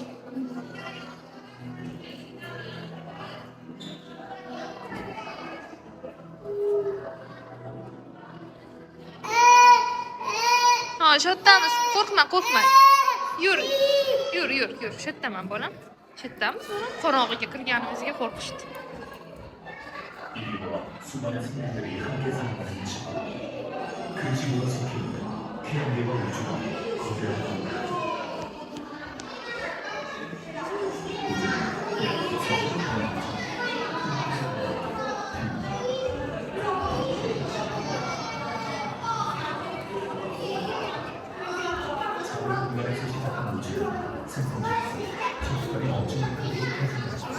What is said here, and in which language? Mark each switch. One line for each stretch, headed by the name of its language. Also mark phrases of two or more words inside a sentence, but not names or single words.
Uzbek: Ha, shodamiz. Qo'rqma. Yur. Shu yerdaman bolam. Shu yerdamiz. Qorong'iga kirganimizga qo'rqishdi.
Korean: 수많은 생명들이 함께 살아가는 집. 그 지구가 속해있는 태양계와 우주가 거대한 공간. 작은 공간에서 시작한 우주는 생성적이고 천수까지 엄청난 크기로 탄생했습니다.